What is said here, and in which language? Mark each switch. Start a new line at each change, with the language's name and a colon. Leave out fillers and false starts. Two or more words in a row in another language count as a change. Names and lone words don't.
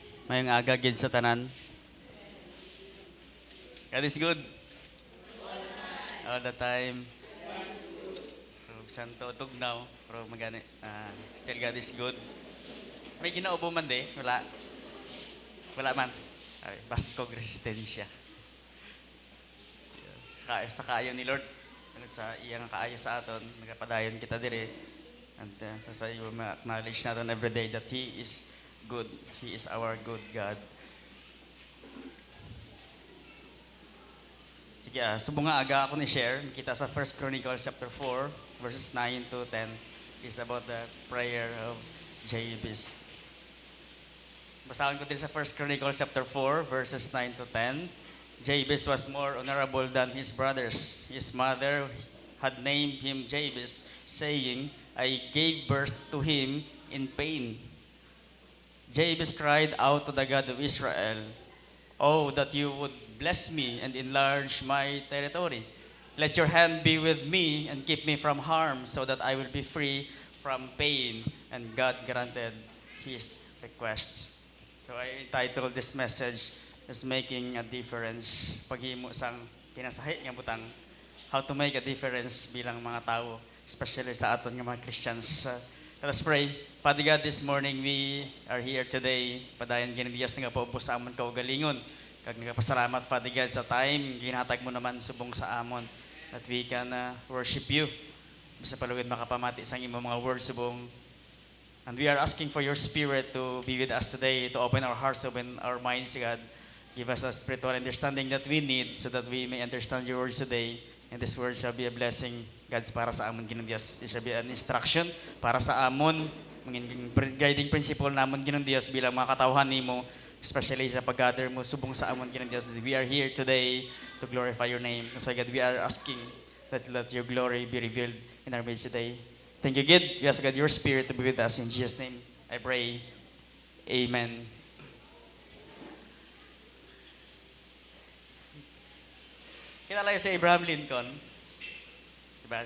Hiligaynon: Mayong aga gid sa tanan.
English: God is good all the time.
Hiligaynon: So bisan to tugnaw pero magani
English: still God is good.
Hiligaynon: May ginaubo man de, wala. Wala man. Ay, baskog resistensya. Sa kaayo ni Lord, ano sa iyang kaayo sa aton, nagapadayon kita dire. And basta
English: you acknowledge natin every day that He is good. He is our good God.
Hiligaynon: Sige, subong nga aga ako ni-share. Kita sa
English: 1 Chronicles chapter 4, verses 9 to 10 is about the prayer of Jabez.
Filipino: Basahin ko din sa 1 Chronicles chapter 4,
English: verses 9 to 10. Jabez was more honorable than his brothers. His mother had named him Jabez, saying, I gave birth to him in pain. Jabez cried out to the God of Israel, Oh, that you would bless me and enlarge my territory. Let your hand be with me and keep me from harm so that I will be free from pain. And God granted his requests. So I entitled this message as Making a Difference.
Hiligaynon: Paghimo sang pinasahi nga butang,
English: how to make a difference
Hiligaynon: bilang mga tao, especially sa aton nga mga Christians.
English: Let us pray. Father God, this morning we are here today.
Hiligaynon: Padayon ginidiyas nga po sa amon kaugalingon. Kag nagapasalamat, Father God, sa time ginhatag mo naman subong sa amon
English: that we can worship you.
Hiligaynon: Bisa palugid makapamati sa imong mga words subong.
English: And we are asking for your Spirit to be with us today, to open our hearts, open our minds, God. Give us the spiritual understanding that we need so that we may understand your words today. And this word shall be a blessing, God,
Hiligaynon: para sa amon Ginoong Dios.
English: It shall be an instruction
Hiligaynon: para sa amon, maging
English: guiding principle
Hiligaynon: namon Ginoong Dios bilang mga katawhan nimo, especially sa pag-gather mo subong sa amon Ginoong Dios.
English: We are here today to glorify your name. So God, we are asking that let your glory be revealed in our midst today. Thank you, God. We ask God your Spirit to be with us. In Jesus' name, I pray. Amen.
Hiligaynon: Kilala si Abraham Lincoln, diba?